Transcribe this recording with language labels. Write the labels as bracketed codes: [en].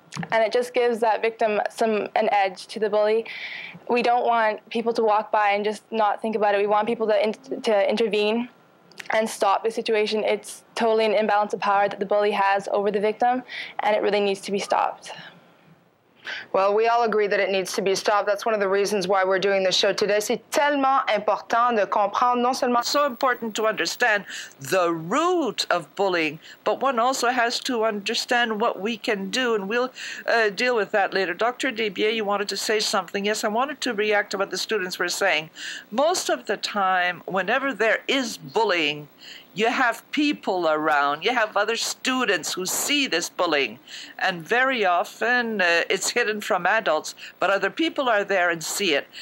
[en] And it just gives that victim an edge to the bully. We don't want people to walk by and just not think about it. We want people to intervene and stop the situation. It's totally an imbalance of power that the bully has over the victim, and it really needs to be stopped. Well, we all agree that it needs to be stopped. That's one of the reasons why we're doing this show today. [fr] C'est tellement important de comprendre non seulement... [en] It's so important to understand the root of bullying, but one also has to understand what we can do, and we'll deal with that later. Dr. Desbiens, you wanted to say something. Yes, I wanted to react to what the students were saying. Most of the time, whenever there is bullying, you have people around, you have other students who see this bullying, and very often it's hidden from adults, but other people are there and see it.